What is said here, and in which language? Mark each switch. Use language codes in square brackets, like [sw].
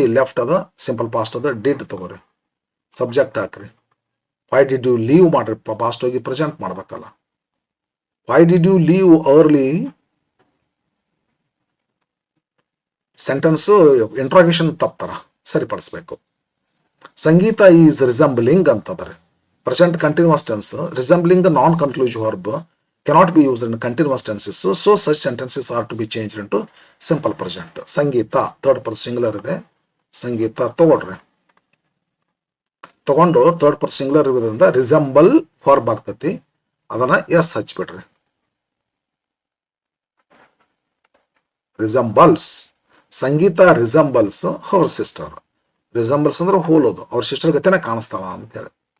[kn] ಇಲ್ಲಿ ಲೆಫ್ಟ್ ಅದ, simple past ಅದ. ಡಿಡ್ ತಗೋರಿ, ಸಬ್ಜೆಕ್ಟ್ ಹಾಕ್ರಿ. [en] Why did you leave ಮಾಡ್ರಿ, past ಹೋಗಿ present ಮಾಡ್ಬೇಕಲ್ಲ. Why did you leave early sentence interrogation [kn] ತಪ್ತಾರ, ಸರಿಪಡಿಸ್ಬೇಕು. [en] Sangeeta is resembling ಅಂತದ್ರಿ. Present continuous tense. Resembling non conclusive verb cannot be used in continuous tenses. So such sentences are to be changed into simple present. Sangeeta 3rd person singular ಇದೆ. [kn] ಸಂಗೀತ ತಗೊಳ್ರಿ. ತಗೊಂಡು 3rd person singular ಇರೋದ್ರಿಂದ resemble verb ಆಗ್ತತಿ. ಅದನ್ನ S ಹಚ್ಬಿಡ್ರಿ. [en] Resembles. Sangeeta resembles her sister. [kn] Resembles ಅಂದ್ರೆ ಹೋಲೋದು, ಅವ್ರ sister ಗತೆನ ಕಾಣಿಸ್ತಾಳ ಅಂತೇಳಿ.